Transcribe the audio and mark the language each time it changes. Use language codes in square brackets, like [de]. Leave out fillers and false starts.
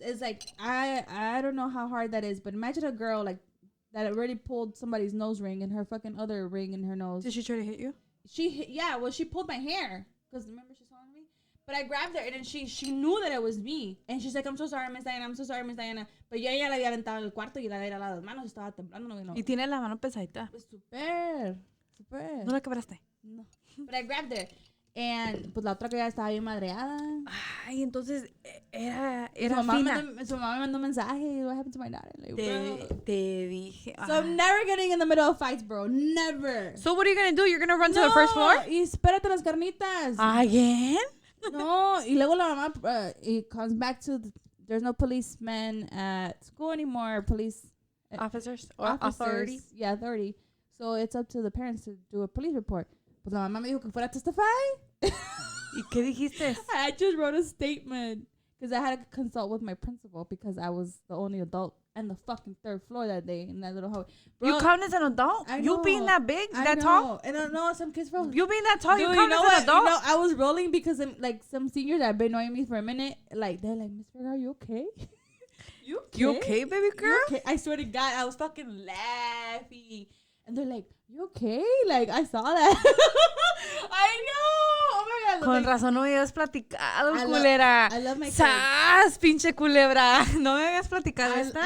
[en] It's like, I don't know how hard that is, but imagine a girl like that already pulled somebody's nose ring and her fucking other ring in her nose. Did she try to hit you? She pulled my hair because remember she saw me. But I grabbed her, and then she knew that it was me. And she's like, I'm so sorry, Miss Diana. I'm so sorry, Miss Diana. But [es] yo ya la había aventado en el cuarto y la de las manos estaba temblando. No. Y tiene la mano pesadita. Pues super. ¿No la quebraste? [en] No. But I grabbed her. And [es] pues la otra que ya estaba bien madreada. Ay, entonces era Su fina. mamá me mandó un mensaje. [en] What happened to my daughter? Like, [es] te dije. [en] So I'm never getting in the middle of fights, bro. Never. So what are you going to do? You're going to run to the first floor? [es] Y espérate las carnitas. [en] Again? No. [es] Y luego la mamá [en] it comes back to there's no policemen at school anymore. Police Officers or authority? Yeah, authority. So it's up to the parents to do a police report. [es] Pues la mamá me dijo que fuera a testify. ¿Y qué dijiste? [en] I just wrote a statement because I had to consult with my principal because I was the only adult on the fucking third floor that day in that little hallway. You count as an adult? You being that big, that tall? And I know some kids from You being that tall, Dude, you count as an adult? You know, I was rolling because like some seniors that have been knowing me for a minute, like they're like, Miss Figueroa, are you okay? You okay, baby girl? You okay? I swear to God, I was fucking laughing. And they're like, you okay? Like, I saw that. I know. Oh my God. [es] Con razón no me habías platicado, culera. [en] I love my kids. [es] ¡Sas, pinche culebra! No me habías platicado esta.